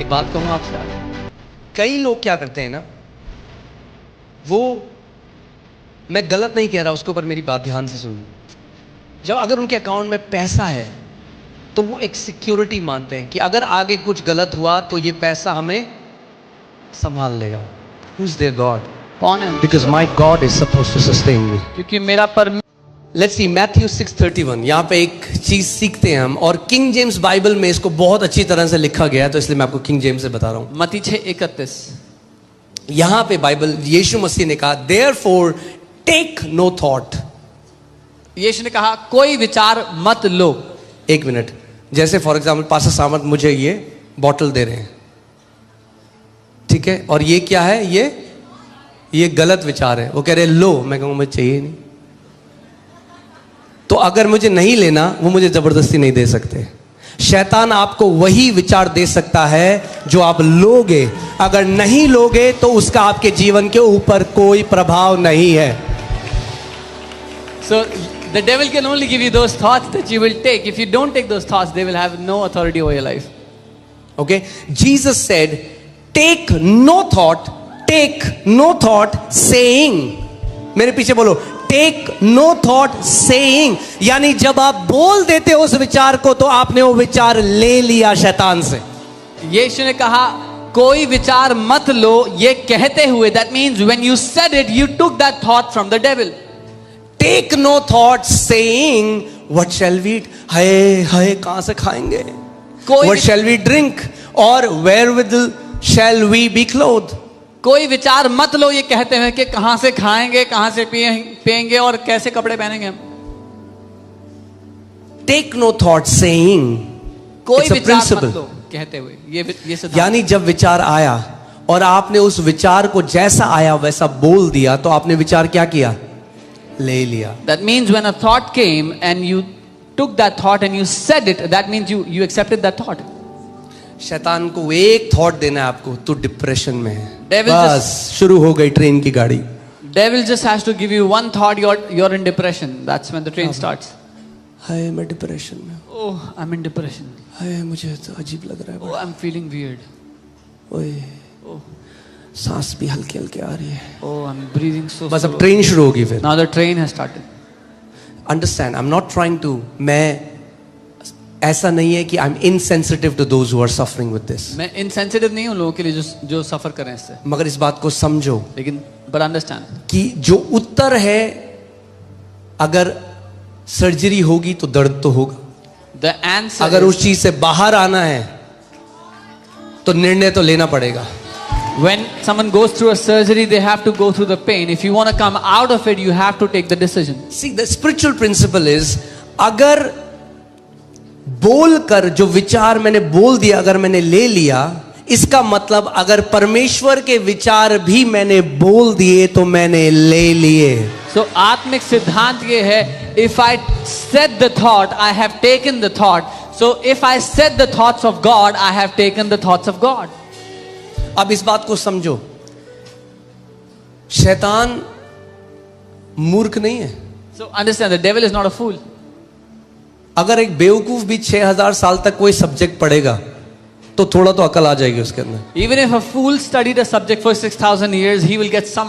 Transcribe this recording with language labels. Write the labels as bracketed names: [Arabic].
[Hindi] एक बात कहूँ आपसे, कई लोग क्या करते हैं ना, वो, मैं गलत नहीं कह रहा, उसके ऊपर मेरी बात ध्यान से सुनो, जब अगर उनके अकाउंट में पैसा है तो वो एक सिक्योरिटी मानते हैं कि अगर आगे कुछ गलत हुआ तो ये पैसा हमें संभाल लेगा। [English] Who is their God? [Hindi] कौन है? [English] Because my God is supposed to sustain me. [Hindi] क्योंकि मेरा [English] Let's see Matthew 6:31। [Hindi] यहाँ पे एक चीज सीखते हैं हम, और किंग जेम्स बाइबल में इसको बहुत अच्छी तरह से लिखा गया है, तो इसलिए मैं आपको किंग जेम्स से बता रहा हूँ। मत्ती 6:31। यहाँ पे बाइबल, यीशु मसीह ने कहा [English] therefore take no thought। [Hindi] यीशु ने कहा कोई विचार मत लो। एक मिनट, जैसे फॉर एग्जाम्पल पास्टर सामंत मुझे ये बॉटल दे रहे हैं, ठीक है, और ये क्या है, ये गलत विचार है, वो कह रहे हैं लो, मैं कहूँगा मुझे चाहिए नहीं, तो अगर मुझे नहीं लेना वो मुझे जबरदस्ती नहीं दे सकते। शैतान आपको वही विचार दे सकता है जो आप लोगे, अगर नहीं लोगे तो उसका आपके जीवन के ऊपर कोई प्रभाव नहीं है। [English] So the devil can only give you those thoughts that you will take. If you don't take those thoughts, they will have no authority over your life. Okay, Jesus said take no thought, take no thought saying, [Hindi] मेरे पीछे बोलो, [English] take no thought saying, [Hindi] यानी जब आप बोल देते हो उस विचार को तो आपने वो विचार ले लिया शैतान से। यीशु ने कहा कोई विचार मत लो, ये कहते हुए, [English] that means when you said it, you took that thought from the devil. Take no thought saying what shall we eat, [Hindi] हाय हाय कहां से खाएंगे, [English] What shall we drink, और wherewith shall we be cloth. [Hindi] कोई विचार मत लो ये कहते हैं कि कहां से खाएंगे, कहां से पिएंगे और कैसे कपड़े पहनेंगे हम। [English] take no thought saying, [Hindi] कोई विचार मत लो कहते हुए, ये यानी जब विचार आया और आपने उस विचार को जैसा आया वैसा बोल दिया तो आपने विचार क्या किया, ले लिया। [English] That means when a thought came and you took that thought and you said it, that means you accepted that thought. [Hindi] शैतान को एक थॉट देना है आपको, तो डिप्रेशन में है, [English] Devil [Hindi] बस शुरू हो गई ट्रेन की गाड़ी। [English] Devil just has to give you one thought, you're in depression. That's when the train starts. [Hindi] हाय मैं डिप्रेशन में हूँ, [English] Oh, I'm in depression. [Hindi] हाय मुझे तो अजीब लग रहा है, [English] Oh, I'm feeling weird. ओए Oh, [Hindi] सांस भी हल्की हल्की आ रही है, [English] oh, I'm breathing so [Hindi] बस अब [English] slow. [Hindi] ट्रेन शुरू होगी फिर। [English] Now the train has started. Understand, I am not trying to, [Hindi] मैं ऐसा नहीं है कि [English] I am insensitive to those who are suffering with this. [Hindi] मैं insensitive नहीं हूँ लोगों के लिए जो सफर कर रहे हैं इससे, मगर इस बात को समझो [English] लेकिन but understand [Hindi] कि जो उत्तर है, अगर सर्जरी होगी तो दर्द तो होगा, [English] the answer [Hindi] अगर [English] is, [Hindi] उस चीज से बाहर आना है तो निर्णय तो लेना पड़ेगा। [English] when someone goes through a surgery they have to go through the pain. If you want to come out of it, you have to take the decision. See, the spiritual principle is, [Hindi] अगर बोल कर जो विचार मैंने बोल दिया, अगर मैंने ले लिया, इसका मतलब अगर परमेश्वर के विचार भी मैंने बोल दिए तो मैंने ले लिए। [English] So [Hindi] आत्मिक सिद्धांत ये है, [English] if I said the thought, I have taken the thought. So if I said the thoughts of God, I have taken the thoughts of God. [Hindi] अब इस बात को समझो, शैतान मूर्ख नहीं है। [English] So understand, the devil is not a fool. [Hindi] अगर एक बेवकूफ भी 6000 साल तक कोई सब्जेक्ट पढ़ेगा तो थोड़ा तो अकल आ जाएगी उसके अंदर। [English] Even if a fool studied a subject for 6,000 years, he will get some